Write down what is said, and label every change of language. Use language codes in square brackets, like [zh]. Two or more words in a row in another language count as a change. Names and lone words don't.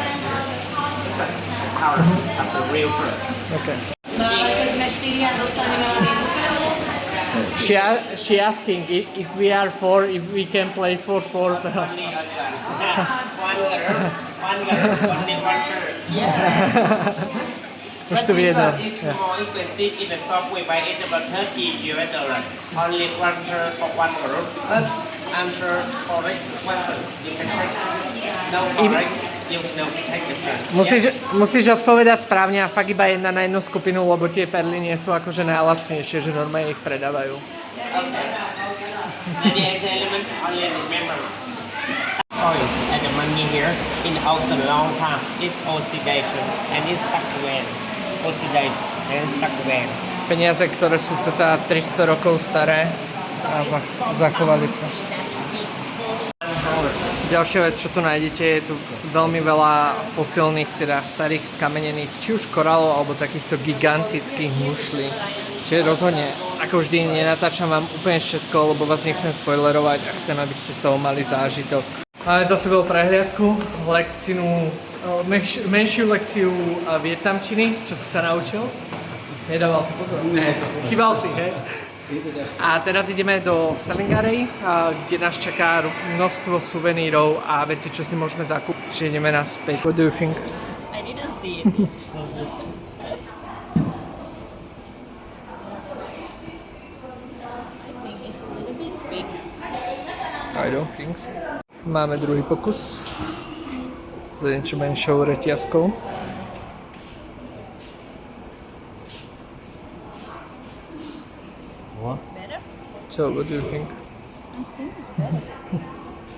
[en] This is the powder of the real pearl. Okay. She asking if we are four, if we can play for four. One girl, only one girl. Yeah. [sk] Už to viedol. [en] It's more expensive in the shop. We buy it about $30. Only one girl for one girl. But I'm sure for it, one girl you can take. No for it, you can take the pearl. [sk] Musíš odpovedať správne a fakt iba jedna na jednu skupinu, lebo tie perly nie sú akože najlacnejšie, že normálne ich predávajú. [en] Okay. And the element only remember. Oil and the money here in also long time is oxidation and it's stuck well. Oxidation and stuck well. [sk] Peniaze, ktoré sú cca 300 rokov staré a zachovali sa. Ďalšia vec, čo tu nájdete, je tu veľmi veľa fosílnych, teda starých skamenených, či už korálov, alebo takýchto gigantických mušlí. Čiže rozhodne, ako vždy, nenatáčam vám úplne všetko, lebo vás nechcem spoilerovať a chcem, aby ste z toho mali zážitok. Máme za sebou prehliadku, menšiu lekciu vietnamčiny, čo si sa naučil. Nedával si pozor. Chýbal si, hej? A teraz ideme do Salingarej, kde nás čaká množstvo suvenírov a veci, čo si môžeme zakúpiť. Čiže ideme naspäť. [en] What do you think? I didn't see it. I don't think so. [sk] Máme druhý pokus s niečo menšou reťazkou. [en] It's better. So what do you think? I think it's better.